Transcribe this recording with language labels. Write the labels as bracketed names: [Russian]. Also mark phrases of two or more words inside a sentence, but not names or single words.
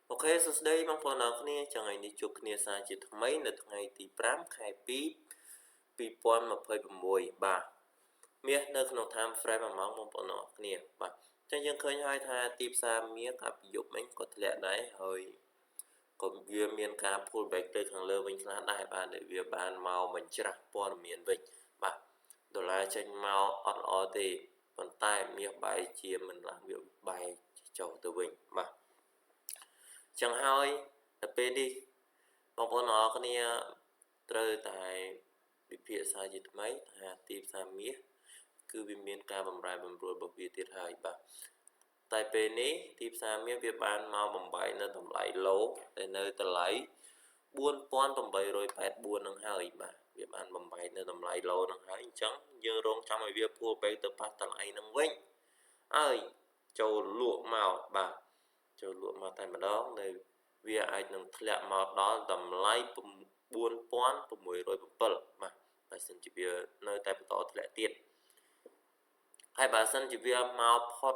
[Khmer] សួស្តីបងប្អូនអរគ្នា ថ្ងៃនេះជួបគ្នាសារជាថ្មីនៅថ្ងៃទី5 ខែ 2 2026 បាទមាសនៅក្នុង time frame 1ម៉ោងបងប្អូនអរគ្នាបាទអញ្ចឹងយើងឃើញហើយ ថាទីផ្សារមាសកាលពីយប់មិញក៏ធ្លាក់ដែរហើយក៏វាមានការ [English] pull back [Khmer] ទៅខាងលើវិញខ្លះដែរបាទដែល វាបានមកបញ្ច្រាស់ព័ត៌មានវិញបាទដុល្លារចេញមកអត់ល្អទេប៉ុន្តែមាសបែរជាមិនឡើងវាបែរចុះទៅវិញបាទចឹងហើយទៅពេលនេះបងប្អូនអរគ្នាត្រូវតែពិភាក្សាជាថ្មីថាទីផ្សារមាសគឺវាមានការបំរែបំរួលរបស់វាទៀតហើយបាទតែពេលនេះទីផ្សារមាសវាបានមកបំបីនៅតម្លៃ low ដែលនៅតម្លៃ 4884 នឹងហើយបាទវាបានបំបីនៅតម្លៃ low នឹងហើយអញ្ចឹងយើងរងចាំឲ្យវា [English] pull back [Khmer] ទៅប៉ះតម្លៃនឹងវិញហើយចូលលក់មកបាទចូលលក់មកតែម្ដងនៅវាអាចនឹងធ្លាក់មកដល់តម្លៃ 4607 បាទបើសិនជាវានៅតែបន្តធ្លាក់ទៀតហើយបើសិនជាវាមកផុត